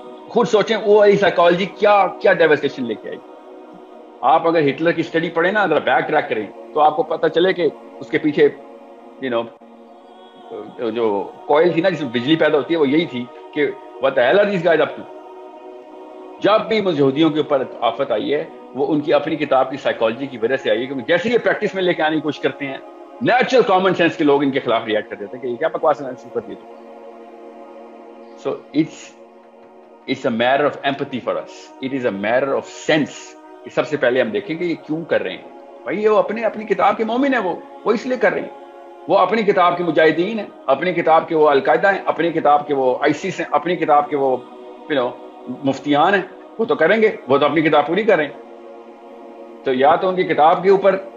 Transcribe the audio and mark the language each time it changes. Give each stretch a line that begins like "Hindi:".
Urdu: خود سوچیں وہ والی سائیکالوجی کیا ڈیوسٹیشن لے کے آئی. آپ اگر ہٹلر کی اسٹڈی پڑھیں نا، اگر بیک ٹریک کریں تو آپ کو پتہ چلے کہ اس کے پیچھے جو کوئل تھی نا جس میں بجلی پیدا ہوتی ہے وہ یہی تھی کہ
English: what the hell are these guys up to.
Urdu: جب بھی یہودیوں کے اوپر آفت آئی ہے وہ ان کی اپنی کتاب کی سائیکالوجی کی وجہ سے آئی ہے، کیونکہ جیسے یہ پریکٹس میں لے کے آنے کی کوشش کرتے ہیں، نیچرل کامن سینس کے لوگ ان کے خلاف ریئیکٹ کر دیتے ہیں کہ یہ کیا بکواس ہے.
English: So It's a matter of empathy for us. It is a matter of sense.
Urdu: سب سے پہلے ہم دیکھیں کہ یہ کیوں کر رہے ہیں. بھائی یہ وہ اپنی کتاب کے مومن ہیں، وہ اس لیے کر رہے ہیں. وہ اپنی کتاب کے مجاہدین ہیں، اپنی کتاب کے وہ القاعدہ ہیں، اپنی کتاب کے وہ ISIS ہیں، اپنی کتاب کے وہ مفتیان ہیں. وہ تو کریں گے، وہ تو اپنی کتاب پوری کریں. تو یا تو ان کی کتاب کے اوپر